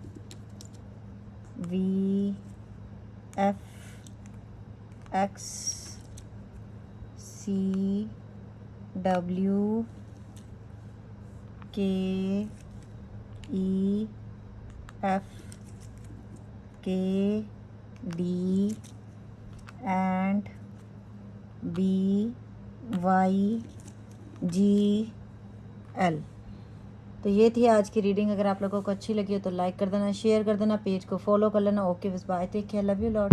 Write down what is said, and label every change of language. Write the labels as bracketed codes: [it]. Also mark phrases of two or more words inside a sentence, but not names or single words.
[en] V F X C W K E F K D and B Y G L। [hi] तो ये थी आज की रीडिंग। अगर आप लोगों को अच्छी लगी हो तो लाइक कर देना, शेयर कर देना, पेज को फॉलो कर लेना। ओके बस बाय, [en] take care, love you lot.